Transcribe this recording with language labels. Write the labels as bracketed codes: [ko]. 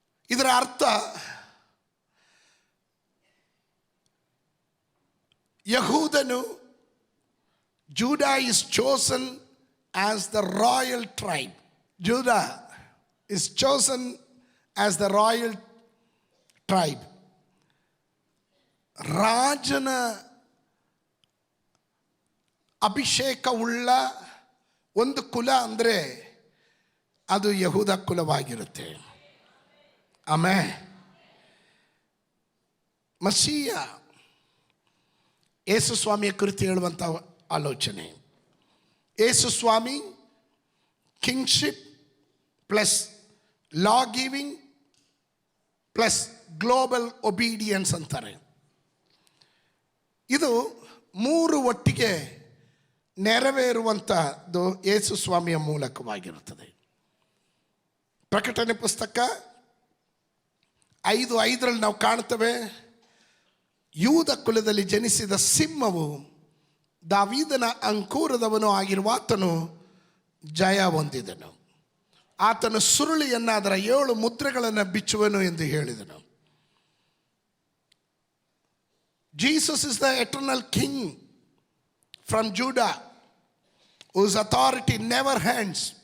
[kn] ಇದರ ಅರ್ಥ ಯಹೂದನು, [en] Judah is chosen as the royal tribe. Judah is chosen as the royal tribe. [kn] ರಾಜನ ಅಭಿಷೇಕವುಳ್ಳ ಒಂದು ಕುಲ ಅಂದರೆ ಅದು ಯಹೂದ ಕುಲವಾಗಿರುತ್ತೆ. ಆಮೇಲೆ ಮಸೀಯ ಯೇಸು ಸ್ವಾಮಿಯ ಕುರಿತು ಹೇಳುವಂಥ ಆಲೋಚನೆ. [en] Yesu Swami kingship plus law giving plus global obedience [kn] ಅಂತಾರೆ. ಇದು 3 ಒಟ್ಟಿಗೆ ನೆರವೇರುವಂಥದ್ದು ಯೇಸು ಸ್ವಾಮಿಯ ಮೂಲಕವಾಗಿರುತ್ತದೆ. ಪ್ರಕಟಣೆ ಪುಸ್ತಕ 5:5 ನಾವು ಕಾಣ್ತೇವೆ, ಯೂದ ಕುಲದಲ್ಲಿ ಜನಿಸಿದ ಸಿಂಹವು, ದಾವೀದನ ಅಂಕುರದವನು ಆಗಿರುವ ಆತನು ಜಯ ಹೊಂದಿದನು. ಆತನು ಸುರುಳಿಯನ್ನು, ಅದರ 7 ಮುದ್ರೆಗಳನ್ನು ಬಿಚ್ಚುವನು ಎಂದು ಹೇಳಿದನು. [en] Jesus is the eternal king from Judah whose authority never ends.